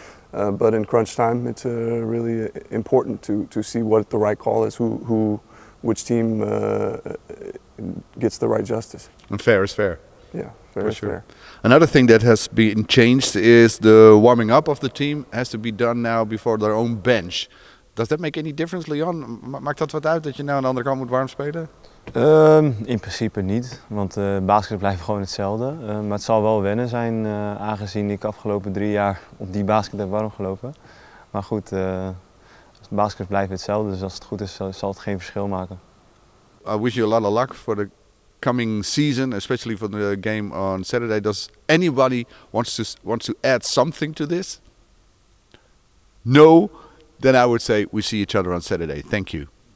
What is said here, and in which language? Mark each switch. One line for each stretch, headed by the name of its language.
English: But in crunch time, it's really important to see what the right call is, which team gets the right justice. And fair is fair. Yeah, fair is fair. Another thing that has been changed is the warming up of the team has to be done now before their own bench. Does that make any difference, Leon?
Dutch: Maakt dat wat uit dat je nou aan de andere kant moet warm spelen? In principe niet, want basketbal blijft gewoon hetzelfde. Maar het zal wel wennen zijn, aangezien ik afgelopen 3 jaar op die basket heb warm gelopen. Maar goed, basketbal blijft hetzelfde, dus als het goed is zal het geen verschil maken.
English: I wish you a lot of luck for the coming season, especially for the game on Saturday. Does anybody wants to add something to this? No? Then I would say we see each other on Saturday. Thank you.